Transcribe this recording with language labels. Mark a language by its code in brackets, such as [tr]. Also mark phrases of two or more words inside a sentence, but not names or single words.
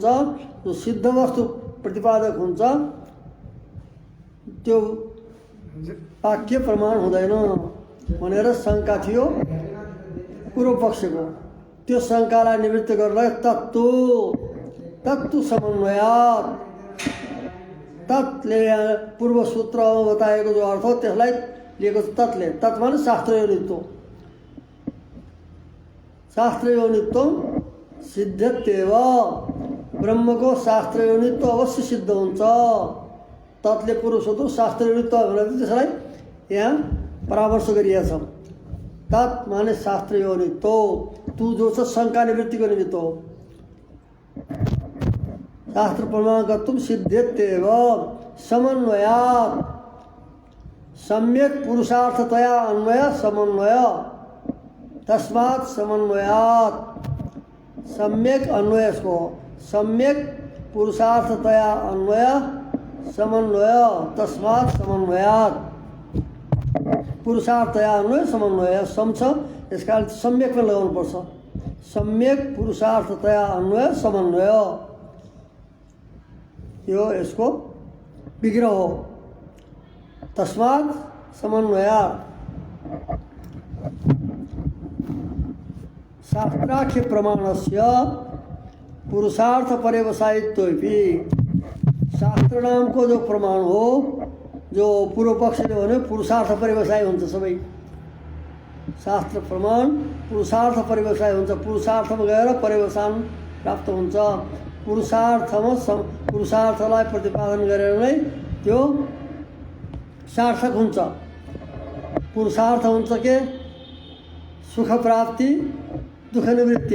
[ne] जो सिद्ध वस्तु प्रतिपादक हुन्छ त्यो वाक्य प्रमाण हुँदैन भनेर शङ्का थियो पूर्व पक्षको। त्यो शङ्कालाई निवृत्त गर्नलाई [sa] तत्तु समन्वयात्, [ne] तत्ले पूर्व सूत्रमा बताएको जो अर्थ हो त्यसलाई लिएको छ तत्ले। तत् माने शास्त्रयोनित्व, [sa] शास्त्रयोनित्व सिद्धत्येव, [ne] ब्रह्मको शास्त्रयोनित्व अवश्य सिद्ध हुन्छ। तत्ले पूर्व सूत्र शास्त्रयोनित्व भनेर त्यसलाई यहाँ परामर्श गरिएको छ। तत् माने शास्त्रयोनित्व, तु जो छ शङ्का निवृत्तिको निमित्त हो। [sa] शास्त्र प्रमाणकत्वं सिद्ध्यत्येव समन्वयात् सम्यक पुरुषार्थतया अन्वय समन्वय तस्मात् समन्वयात् सम्यक अन्वय को सम्यक पुरुषार्थतया अन्वय समन्वय तस्मात् समन्वयात् पुरुषार्थतया अन्वय समन्वय सम [ne] छ यसका अर्थ सम्यकमा लगाउनु पर्छ [sa] सम्यक पुरुषार्थतया अन्वय समन्वय [ne] यो यसको विग्रह हो [sa] तस्मात् समन्वयात् शास्त्राख्य प्रमाणस्य पुरुषार्थ पर्यवसायित्वपि [ne] शास्त्र नाम को जो प्रमाण हो जो पूर्व पक्षले भने पुरुषार्थ पर्यवसाय हुन्छ सबै शास्त्र प्रमाण पुरुषार्थ पर्यवसाय हुन्छ पुरुषार्थमा गएर पर्यवसान प्राप्त हुन्छ पुरुषार्थलाई प्रतिपादन गरेर नै त्यो सार्थक हुन्छ पुरुषार्थ हुन्छ के सुख प्राप्ति दुख निवृत्ति